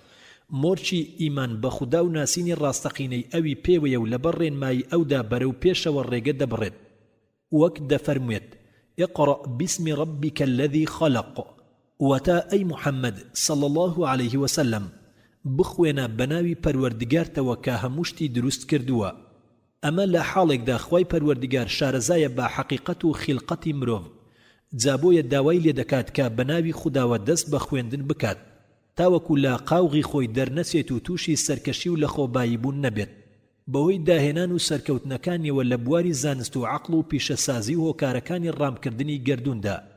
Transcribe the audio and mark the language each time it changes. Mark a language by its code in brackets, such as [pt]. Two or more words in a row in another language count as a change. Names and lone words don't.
[ckb] مۆرچی ئیمان بە خودا و ناسینی ڕاستەقینەی ئەوی پێوەیە و لەبەر ڕێنمایی ئەودا بەرەو پێشەوە ڕێگە دەبڕێت وەک دەفەرموێت [ar] اقرأ باسم ربك الذي خلق [ckb] وتا [ar] أي محمد صلى الله عليه وسلم [ckb] بخوێنە بەناوی پەروەردگارتەوە کە هەمووشتی دروست کردووە ئەمە لە حاڵێکدا خوای پەروەردگار شارەزایە بە حەقیقەت و خیلقەتی مرۆڤ جابۆیە داوای لێ دەکات کە بەناوی خوداوە دەست بە خوێندن بکات تاوەکو لە قاوغی خۆی دەرنەچێت و تووشی سەرکەشی و لە خۆبایی بوون نەبێت بەهۆی داهێنان و سەرکەوتنەکانیەوە لە بواری زانست و عەقڵ و پیشەسازی و هۆکارەکانی ڕامکردنی گەردووندا